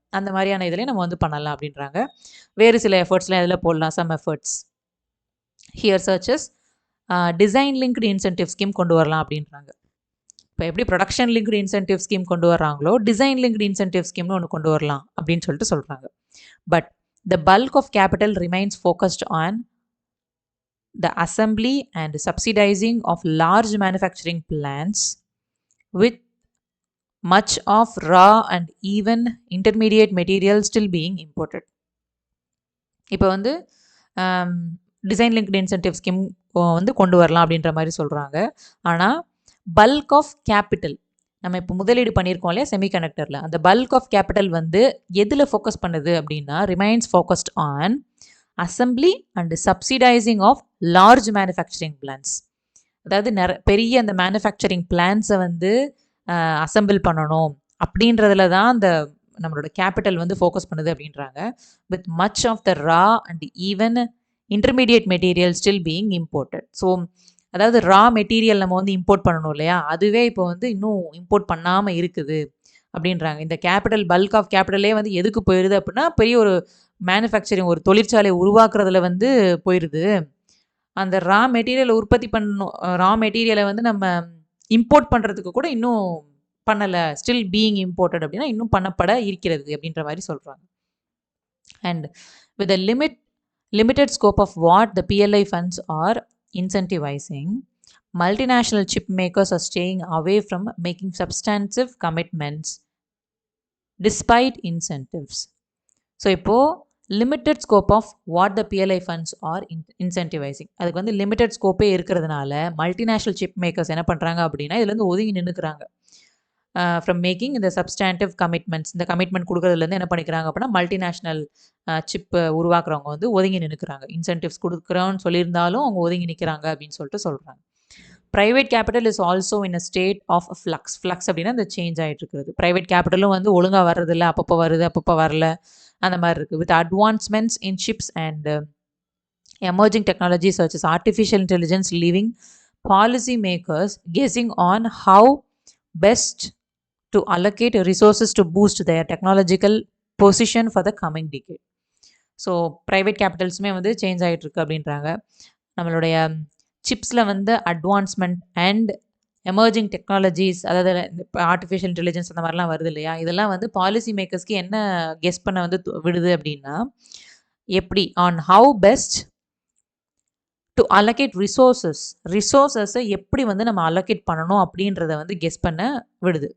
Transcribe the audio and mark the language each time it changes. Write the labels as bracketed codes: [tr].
[ta] அந்த மாதிரியான இதிலே நம்ம வந்து பண்ணலாம் அப்படின்றாங்க. வேறு சில எஃபர்ட்ஸ்லாம் இதில் போடலாம். [en] some efforts here churches design linked incentive scheme [ta] கொண்டு வரலாம் அப்படின்றாங்க. இப்போ எப்படி ப்ரொடக்ஷன் லிங்க்டு இன்சென்டிவ் ஸ்கீம் கொண்டு வர்றாங்களோ டிசைன் லிங்க்டு இன்சென்டிவ் ஸ்கீம்னு ஒன்று கொண்டு வரலாம் அப்படின்னு சொல்லிட்டு சொல்கிறாங்க. [en] But the bulk of capital remains focused on the assembly and subsidizing of large manufacturing plants with much of raw and even intermediate material still being imported. [ta] இப்போ வந்து design linked incentive scheme வந்து கொண்டு வரலாம் அப்படின்ற மாதிரி சொல்கிறாங்க. ஆனால் bulk of capital நம்ம இப்போ முதலீடு பண்ணியிருக்கோம் இல்லையா செமிகண்டக்டரில், அந்த பல்க் ஆஃப் கேபிட்டல் வந்து எதில் ஃபோக்கஸ் பண்ணுது அப்படின்னா [en] Remains focused on assembly and subsidizing of large manufacturing plans. [ta] அதாவது பெரிய அந்த மேனுஃபேக்சரிங் பிளான்ஸை வந்து அசம்பிள் பண்ணணும் அப்படின்றதுல தான் அந்த நம்மளோட கேபிட்டல் வந்து ஃபோக்கஸ் பண்ணுது அப்படின்றாங்க. [en] With much of the raw and even intermediate material still being imported. [ta] So அதாவது ரா மெட்டீரியல் நம்ம வந்து இம்போர்ட் பண்ணணும் இல்லையா, அதுவே இப்போ வந்து இன்னும் இம்போர்ட் பண்ணாமல் இருக்குது அப்படின்றாங்க. இந்த கேபிட்டல் பல்க் ஆஃப் கேபிட்டலே வந்து எதுக்கு போயிடுது அப்படின்னா பெரிய ஒரு மேனுஃபேக்சரிங் ஒரு தொழிற்சாலை உருவாக்குறதுல வந்து போயிடுது. அந்த ரா மெட்டீரியலை உற்பத்தி பண்ணணும், ரா மெட்டீரியலை வந்து நம்ம இம்போர்ட் பண்ணுறதுக்கு கூட இன்னும் பண்ணலை, [en] still being imported [ta] அப்படின்னா இன்னும் பண்ணப்பட இருக்கிறது அப்படின்ற மாதிரி சொல்கிறாங்க. [en] And with the limited scope of what the PLI funds are incentivizing, multinational chip makers are staying away from making substantive commitments despite incentives. [ta] So இப்போது [en] limited scope of what the PLI funds are incentivizing, [ta] அதுக்கு வந்து limited ஸ்கோப்பே இருக்கிறதுனால multinational chip makers என்ன பண்ணுறாங்க அப்படின்னா இதுலேருந்து ஒதுங்கி நின்றுக்கிறாங்க. [en] from making [ta] இந்த சப்ஸ்டாண்டிவ் கமிட்மெண்ட்ஸ், இந்த கமிட்மெண்ட் கொடுக்குறதுலேருந்து என்ன பண்ணிக்கிறாங்க அப்படின்னா மல்டிநேஷ்னல் சிப்பு உருவாக்குறவங்க வந்து ஒதுங்கி நின்றுக்கிறாங்க. இன்சென்டிவ்ஸ் கொடுக்குறோன்னு சொல்லியிருந்தாலும் அவங்க ஒதுங்கி நிற்கிறாங்க அப்படின்னு சொல்லிட்டு சொல்கிறாங்க. [en] private capital is also in a state of flux [ta] அப்படின்னா இந்த சேஞ்ச் ஆகிட்டு இருக்கிறது. ப்ரைவேட் கேபிட்டலும் வந்து ஒழுங்காக வர்றதில்ல, அப்பப்போ வருது அப்பப்போ வரல, அந்த மாதிரி இருக்குது. [en] With advancements in chips and emerging technologies such as artificial intelligence leaving policy makers guessing on how best to allocate resources to boost their technological position for the coming decade. [ta] So private கேபிட்டல்ஸுமே வந்து change ஆகிட்டு இருக்கு அப்படின்றாங்க. நம்மளுடைய சிப்ஸில் வந்து advancement and emerging technologies, அதாவது இப்போ artificial intelligence அந்த மாதிரிலாம் வருது இல்லையா, இதெல்லாம் வந்து பாலிசி மேக்கர்ஸ்க்கு என்ன கெஸ் பண்ண வந்து விடுது அப்படின்னா எப்படி [en] on how best to allocate [ta] ரிசோர்ஸஸை எப்படி வந்து நம்ம அலோகேட் பண்ணணும் அப்படின்றத வந்து கெஸ் பண்ண விடுது.